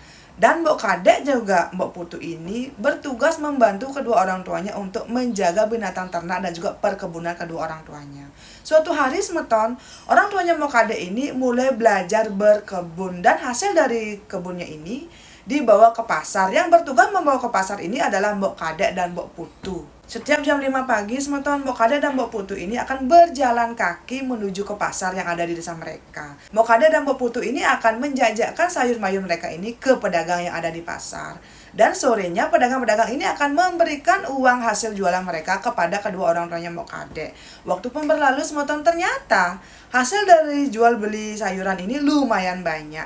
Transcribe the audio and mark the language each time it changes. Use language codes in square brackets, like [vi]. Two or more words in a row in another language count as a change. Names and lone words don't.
[id] Dan Mbok Kade juga Mbok Putu ini bertugas membantu kedua orang tuanya untuk menjaga binatang ternak dan juga perkebunan kedua orang tuanya. Suatu hari semeton, orang tuanya Mbok Kade ini mulai belajar berkebun dan hasil dari kebunnya ini dibawa ke pasar. Yang bertugas membawa ke pasar ini adalah Mbok Kade dan Mbok Putu. Setiap jam 5 pagi, semeton Mbok Kade dan Mbok Putu ini akan berjalan kaki menuju ke pasar yang ada di desa mereka. Mbok Kade dan Mbok Putu ini akan menjajakan sayur mayur mereka ini ke pedagang yang ada di pasar. Dan sorenya pedagang-pedagang ini akan memberikan uang hasil jualan mereka kepada kedua orang tuanya Mbok Kade. Waktu pun berlalu semeton, ternyata hasil dari jual beli sayuran ini lumayan banyak.